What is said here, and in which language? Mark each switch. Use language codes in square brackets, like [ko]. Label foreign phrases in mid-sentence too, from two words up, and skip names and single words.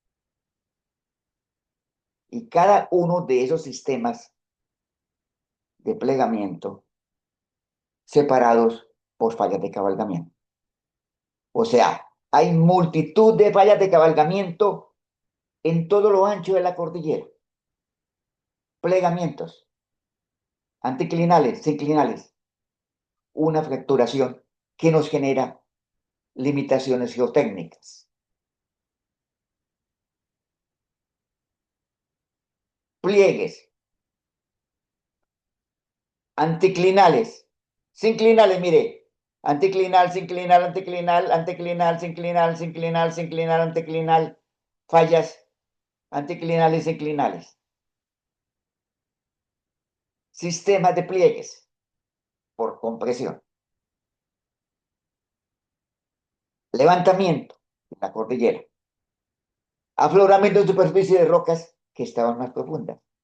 [es] Y cada uno de esos sistemas de plegamiento separados por fallas de cabalgamiento. O sea, hay multitud de fallas de cabalgamiento en todo lo ancho de la cordillera. Plegamientos, anticlinales, sinclinales, una fracturación que nos genera limitaciones geotécnicas. Pliegues, anticlinales, sinclinales, mire, anticlinal, sinclinal, anticlinal, anticlinal, sinclinal, sinclinal, sinclinal, anticlinal, fallas anticlinales, sinclinales. Sistemas de pliegues por compresión. Levantamiento en la cordillera. Afloramiento en superficie de rocas que estaban más profundas.